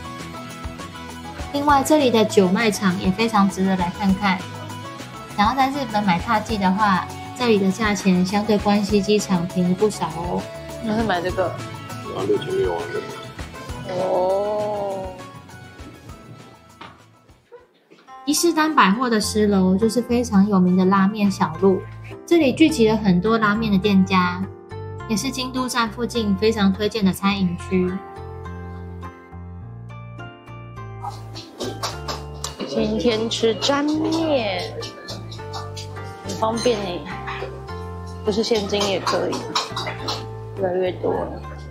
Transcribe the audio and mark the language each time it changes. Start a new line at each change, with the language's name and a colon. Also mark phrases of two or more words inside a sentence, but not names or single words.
Chinese: 另外，這裡的酒賣場也非常值得來看看。想要在日本買踏劑的話，這裡的價錢相對關西機場便宜不少哦。你是買這個？啊，6600啊。哦。伊勢丹百貨的10樓就是非常有名的拉麵小路，這裡聚集了很多拉麵的店家，也是京都站附近非常推薦的餐飲區。今天吃沾麵，很方便耶，不是現金也可以，越來越多了。